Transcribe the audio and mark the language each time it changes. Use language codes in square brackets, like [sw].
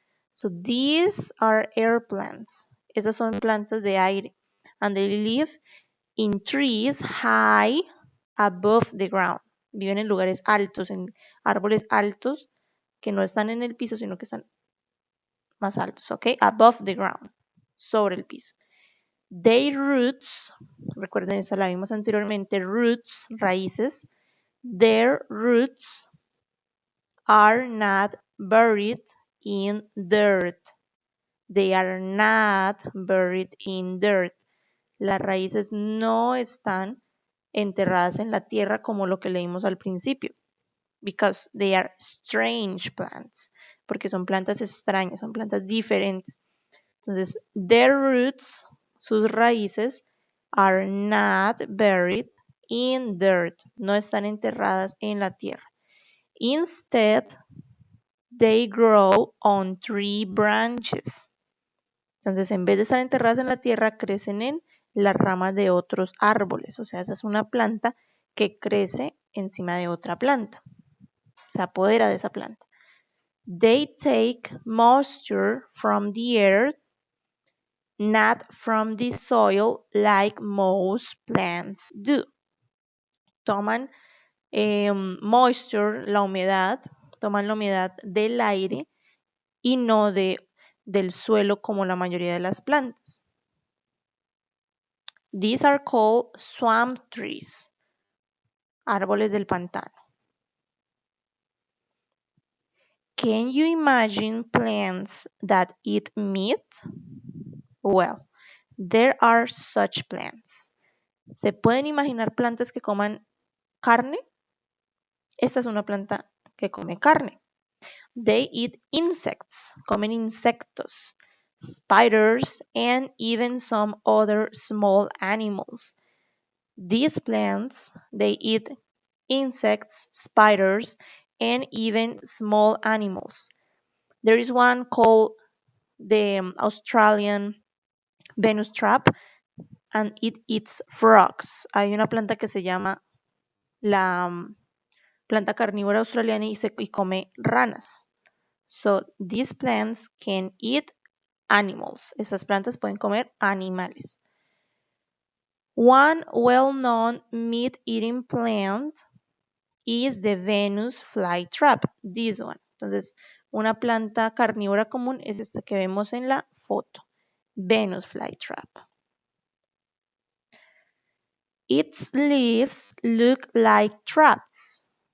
[en] So these are air plants. Esas son plantas de aire. And they live in trees high above the ground. [es] Viven en lugares altos, en árboles altos que no están en el piso, sino que están más altos, ¿ok? Above the ground, sobre el piso. Their roots, recuerden, esa la vimos anteriormente, roots, raíces. [en] Their roots are not buried in dirt. They are not buried in dirt. [es] Las raíces no están enterradas en la tierra como lo que leímos al principio. [en] Because they are strange plants. [es] Porque son plantas extrañas, son plantas diferentes. Entonces, their roots, sus raíces, are not buried in dirt. No están enterradas en la tierra. [en] Instead, they grow on tree branches. [es] Entonces, en vez de estar enterradas en la tierra, crecen en las ramas de otros árboles. O sea, esa es una planta que crece encima de otra planta. Se apodera de esa planta. [en] They take moisture from the earth, not from the soil, like most plants do. [es] Toman moisture, la humedad, toman la humedad del aire y no del suelo como la mayoría de las plantas. [en] These are called swamp trees, árboles del pantano. Can you imagine plants that eat meat? Well, there are such plants. [es] ¿Se pueden imaginar plantas que coman carne? Esta es una planta que come carne. [en] They eat insects, comen insectos, spiders, and even some other small animals. These plants, they eat insects, spiders, and even small animals. There is one called the Australian Venus trap, and it eats frogs. [es] Hay una planta que se llama la planta carnívora australiana y come ranas. [en] So these plants can eat animals. [es] Esas plantas pueden comer animales. [en] One well-known meat-eating plant is the Venus flytrap. This one. [es] Entonces, una planta carnívora común es esta que vemos en la foto. [en] Venus flytrap. Its leaves look like traps.